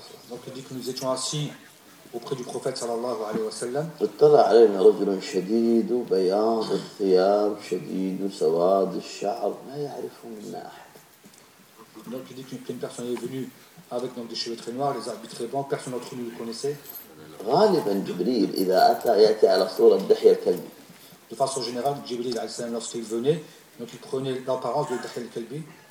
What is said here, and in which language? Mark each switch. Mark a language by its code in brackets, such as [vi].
[fr] Donc il dit que nous étions assis auprès du prophète sallallahu alayhi wa sallam. [ar] اطلع علينا رجل شديد وبياض الثياب شديد وسواد الشعر ما يعرف منا احد. [fr] Donc il dit qu'une personne est venue avec donc des cheveux très noirs, les habits très blancs, personne d'entre nous le connaissait. [ar] غالبا جبريل اذا اتى ياتي على صوره دحية الكلب. [fr] De façon générale, Jibril alayhi salam, lorsqu'il venait, donc il prenait l'apparence de Dahil Kalbi.